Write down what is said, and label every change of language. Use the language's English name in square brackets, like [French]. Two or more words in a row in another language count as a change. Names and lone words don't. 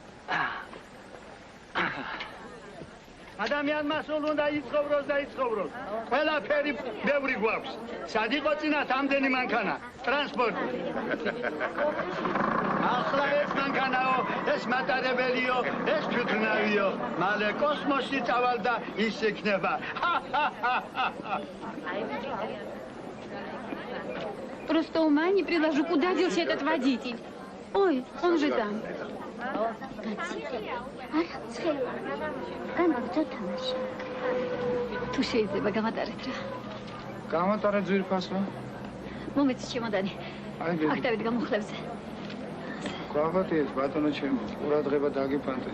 [Georgian] ადამიანმა სულ უნდა იცხოვროს და იცხოვროს. ყველაფერი ბევრი გვაქვს. სად იყო წინათ ამდენი მანქანა? ტრანსპორტი. ახლა ეს მანქანაო, ეს მატარებელიო, ეს თვითნავიო. მალე კოსმოსში წავალ და ის იქნება. [Russian] Просто ума не приложу, куда делся этот водитель. Ой, он же там. [Georgian] თუ შეიძლება გამატარეთ რა. გამატარე ძვირფასო. მომეც ჩემოდანი. აქ დავით გამუხლებზე. გავაბატიეთ ბატონო ჩემო, ყურადღება დაგიფანტეთ.